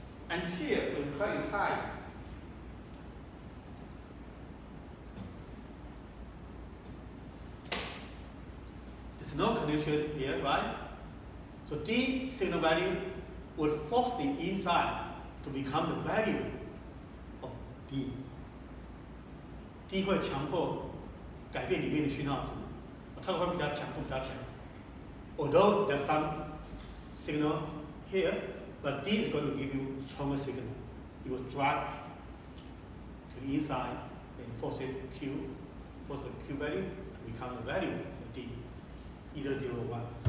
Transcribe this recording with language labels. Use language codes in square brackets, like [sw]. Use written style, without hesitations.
[en] Until when current is high, there's no connection here, right? So D signal value will force the inside to become the value of D. [zh] D 会强迫改变里面的讯号值，它会比较强度比较强。 [en] Although there's some signal here, but D is going to give you stronger signal. It will drive to the inside and force the Q value to become the value of D, either 0 or 1.